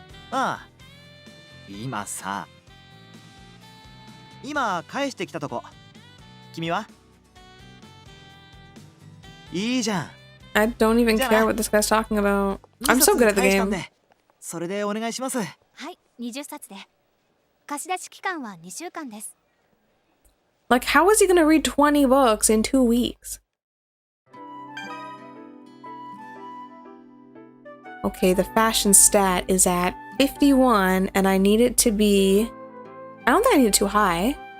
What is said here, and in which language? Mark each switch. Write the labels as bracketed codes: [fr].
[ja] ああ、今さ。今返してきたとこ。君はいいじゃん。 [en] I don't even care what this guy's talking about. I'm so good at the [ja] 返したん [en] game. [ja] でそれでお願いします。はい、20冊で。貸し出し期間は2週間です。 [en] Like, how is he gonna read 20 books in 2 weeks? Okay, the fashion stat is at 51, and I need it to be... I don't think I need it too high.